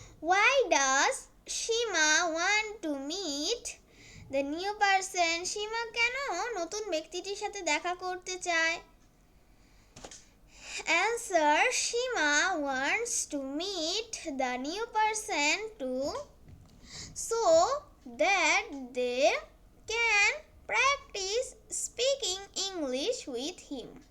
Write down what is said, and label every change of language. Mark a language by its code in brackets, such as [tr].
[en] Why does Shima want to meet the new person? [bn] সীমা কেন নতুন ব্যক্তিটির সাথে দেখা করতে চায়? [en] Answer, Shima wants to meet the new person so that they can practice speaking English with him.